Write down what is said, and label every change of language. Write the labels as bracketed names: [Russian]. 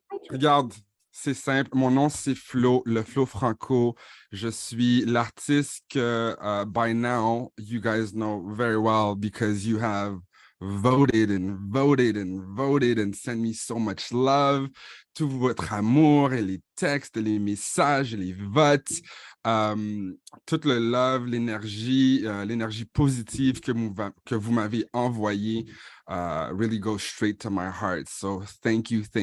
[French] Regarde, c'est simple. Mon nom, c'est Flo, le Flo Franco. Je suis l'artiste que, [English] by now, you guys know very well because you have voted and sent me so much love. [French] Tout votre amour et les textes, les messages, les votes. Tout le love, l'énergie positive que vous m'avez envoyée [English] really goes straight to my heart. So thank you.